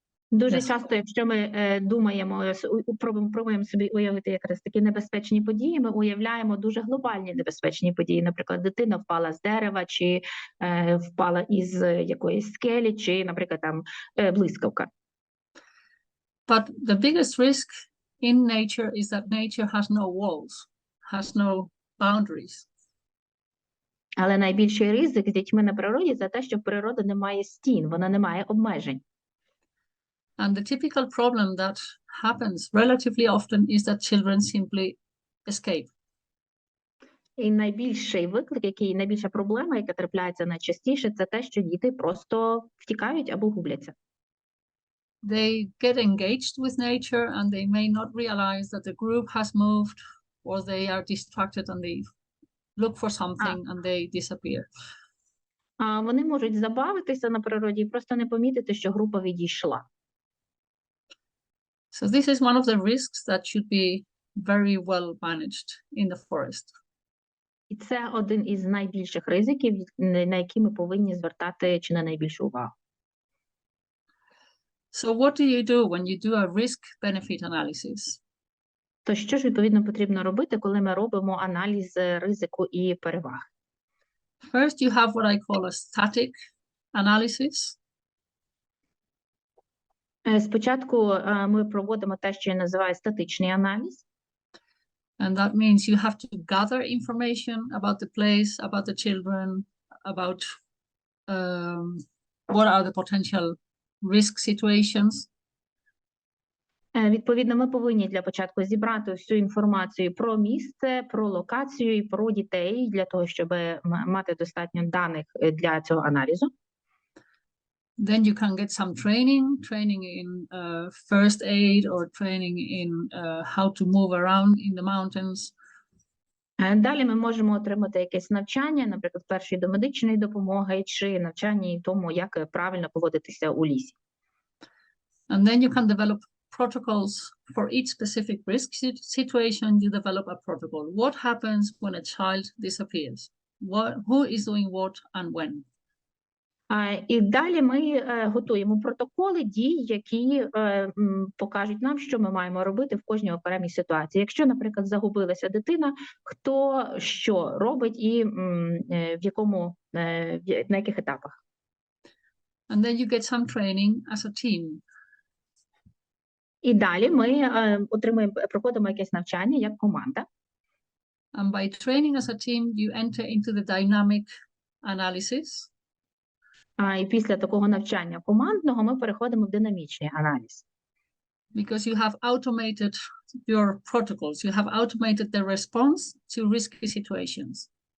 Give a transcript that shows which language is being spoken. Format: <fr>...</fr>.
<uk>Дуже часто, якщо ми думаємо, пробуємо собі уявити якраз такі небезпечні події, ми уявляємо дуже глобальні небезпечні події. Наприклад, дитина впала з дерева, чи впала із якоїсь скелі, чи, наприклад, там блискавка.</uk> <en>But the biggest risk in nature is that nature has no walls, has no boundaries.</en> <uk>Але найбільший ризик з дітьми на природі – це те, що природа не має стін, вона не має обмежень.</uk> <en>And the typical problem that happens relatively often is that children simply escape.</en> <uk>І найбільший виклик, найбільша проблема, яка трапляється найчастіше, це те, що діти просто втікають або губляться.</uk> <en>They get engaged with nature and they may not realize that the group has moved, or they are distracted and they look for something and they disappear.</en> <uk>Вони можуть забавитися на природі і просто не помітити, що група відійшла.</uk> <en>So this is one of the risks that should be very well managed in the forest.</en> <uk>І це один із найбільших ризиків, на які ми повинні звертати чи не найбільшу увагу.</uk> <en>So what do you do when you do a risk-benefit analysis?</en> <uk>То що ж, відповідно, потрібно робити, коли ми робимо аналіз ризику і переваг?</uk> <en>First, you have what I call a static analysis.</en> <uk>Спочатку ми проводимо те, що я називаю статичний аналіз.</uk> <en>And that means you have to gather information about the place, about the children, about what are the potential risk situations.</en> <uk>Відповідно, ми повинні для початку зібрати всю інформацію про місце, про локацію і про дітей, для того, щоб мати достатньо даних для цього аналізу.</uk> <en>Then you can get some training in first aid or training in how to move around in the mountains.</en> <uk>Далі ми можемо отримати якесь навчання, наприклад, першої домедичної допомоги, чи навчання тому, як правильно поводитися у лісі.</uk> <en>And then you can develop protocols for each specific risk situation. You develop a protocol. What happens when a child disappears? Who is doing what and when?</en> <uk>І далі ми готуємо протоколи дій, які покажуть нам, що ми маємо робити в кожній окремій ситуації. Якщо, наприклад, загубилася дитина, хто що робить і в якому, на яких етапах.</uk> <en>And then you get some training as a team.</en> <uk>І далі ми проходимо якесь навчання як команда.</uk> <en>And by training as a team, you enter into the dynamic analysis.</en> <uk>І після такого навчання командного ми переходимо в динамічний аналіз.</uk> <en>Because you have automated your protocols, you have automated the response to risky situations.</en>